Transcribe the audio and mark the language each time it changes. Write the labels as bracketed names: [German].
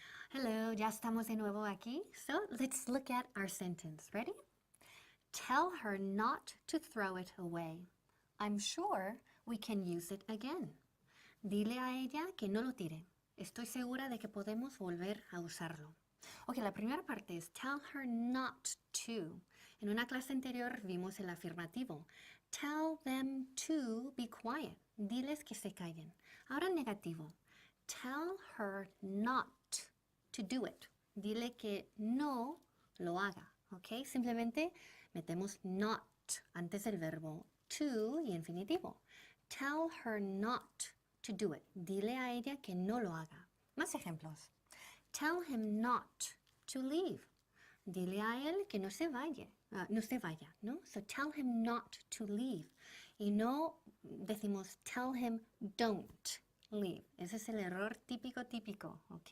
[Spanish] Hello, ya estamos de nuevo aquí. [English] So let's look at our sentence. Ready? Tell her not to throw it away. I'm sure we can use it again. [Spanish] Dile a ella que no lo tire. Estoy segura de que podemos volver a usarlo. Ok, la primera parte es [English] tell her not to. [Spanish] En una clase anterior vimos el afirmativo. [English] Tell them to be quiet. [Spanish] Diles que se callen. Ahora negativo. [English] Tell her not to do it. [Spanish] Dile que no lo haga. ¿Ok? Simplemente metemos not antes del verbo to y infinitivo. [English] Tell her not to do it. [Spanish] Dile a ella que no lo haga. Más ejemplos. [English] Tell him not to leave. [Spanish] Dile a él que no se vaya. No se vaya, ¿no? [English] So tell him not to leave. [Spanish] Y no decimos [English] tell him don't leave. [Spanish] Ese es el error típico, ¿ok?